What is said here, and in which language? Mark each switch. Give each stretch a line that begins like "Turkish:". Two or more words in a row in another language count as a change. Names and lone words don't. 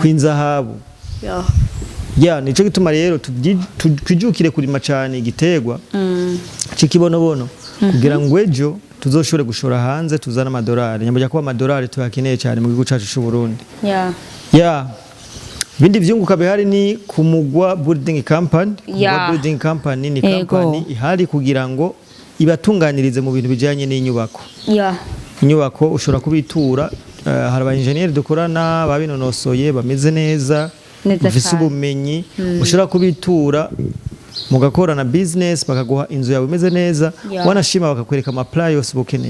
Rundi: kwinzahabu nico gituma rero twijukire kurima cyane igitegwa cy'ikibonobono kugira ngo ejo tuzoshobore gushora hanze tuzana amadolari nyamujya kuba amadolari tuyakeneye cyane mu gihugu cyacu cy'u Burundi bindi vyunguka bihari ni kumugwa
English: building company building company
Rundi: ni company ihari kugira ngo ibatunganirize mu bintu bijanye n'inyubako inyubako ushobora kubitura hari aba engineer dukorana babinonosoye bameze neza ufise ubumenyi ushobora kubitura mugakorana business bakaguha inzu yawe imeze neza wanashima bakakwereka ama yose bukeneye